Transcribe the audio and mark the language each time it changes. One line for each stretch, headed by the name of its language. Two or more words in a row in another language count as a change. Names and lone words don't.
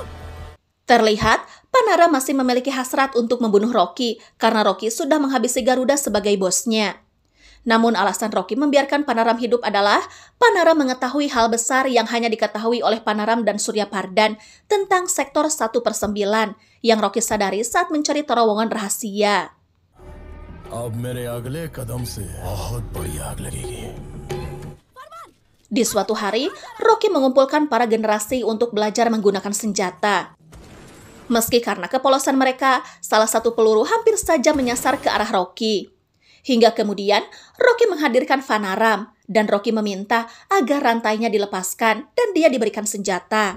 Indonesian: Terlihat, Panaram masih memiliki hasrat untuk membunuh Rocky karena Rocky sudah menghabisi Garuda sebagai bosnya. Namun alasan Rocky membiarkan Panaram hidup adalah Panaram mengetahui hal besar yang hanya diketahui oleh Panaram dan Surya Pardhan tentang sektor 1/9 yang Rocky sadari saat mencari terowongan rahasia.
Hindi: अब मेरे अगले कदम से बहुत बड़ी आग लगेगी
Indonesian: Di suatu hari, Rocky mengumpulkan para generasi untuk belajar menggunakan senjata. Meski karena kepolosan mereka, salah satu peluru hampir saja menyasar ke arah Rocky. Hingga kemudian, Rocky menghadirkan Panaram, dan Rocky meminta agar rantainya dilepaskan dan dia diberikan senjata.